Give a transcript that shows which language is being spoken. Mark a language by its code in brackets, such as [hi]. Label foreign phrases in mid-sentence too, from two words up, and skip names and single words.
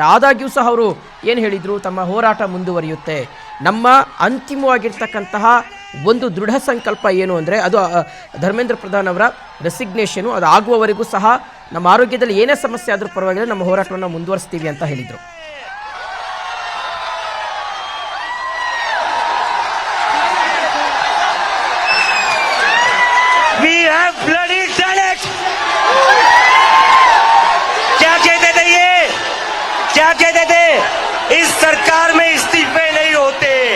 [kn] ಆದಾಗ್ಯೂ ಸಹ ಅವರು ಏನು ಹೇಳಿದರು, ತಮ್ಮ ಹೋರಾಟ ಮುಂದುವರಿಯುತ್ತೆ. ನಮ್ಮ ಅಂತಿಮವಾಗಿರ್ತಕ್ಕಂತಹ ಒಂದು ದೃಢ ಸಂಕಲ್ಪ ಏನು ಅಂದರೆ ಅದು ಧರ್ಮೇಂದ್ರ ಪ್ರಧಾನ್ ಅವರ ರೆಸಿಗ್ನೇಷನು, ಅದು ಆಗುವವರೆಗೂ ಸಹ ನಮ್ಮ ಆರೋಗ್ಯದಲ್ಲಿ ಏನೇ ಸಮಸ್ಯೆ ಆದರೂ ಪರವಾಗಿಲ್ಲ, ನಮ್ಮ ಹೋರಾಟವನ್ನು ಮುಂದುವರಿಸ್ತೀವಿ ಅಂತ ಹೇಳಿದರು. [hi] क्या कहते थे, इस सरकार में इस्तीफे नहीं होते।